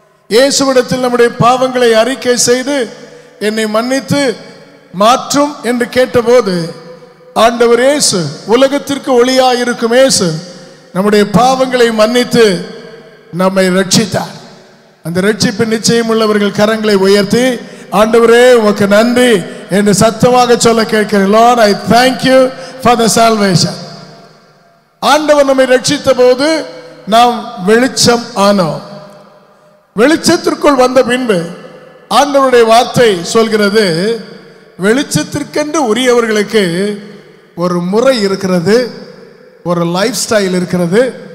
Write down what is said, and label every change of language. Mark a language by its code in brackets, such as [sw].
[ta] இயேசுவிடத்தில் நம்முடைய பாவங்களை அறிக்கை செய்து என்னை மன்னித்து மாற்றும் என்று கேட்டபோது ஆண்டவர் இயேசு, உலகத்திற்கு ஒளியாயிருக்கும் இயேசு, நம்முடைய பாவங்களை மன்னித்து நம்மை ரட்சித்தார். அந்த ரட்சிப்பின் நிச்சயம் உள்ளவர்கள் கரங்களை உயர்த்தி, ஆண்டவரே உமக்கு நன்றி என்று சத்தமாக சொல்ல கேட்கிறேன். [en] Lord, I thank you for the salvation. [ta] ஆண்டவர் நம்மை ரட்சித்த போது நாம் வெளிச்சம் ஆனோம். வெளிச்சத்திற்குள் வந்த பின்பு ஆண்டவருடைய வார்த்தை சொல்கிறது, வெளிச்சத்திற்கென்று உரியவர்களுக்கு ஒரு முறை இருக்கிறது, ஒரு லைஃப் ஸ்டைல் இருக்கிறது.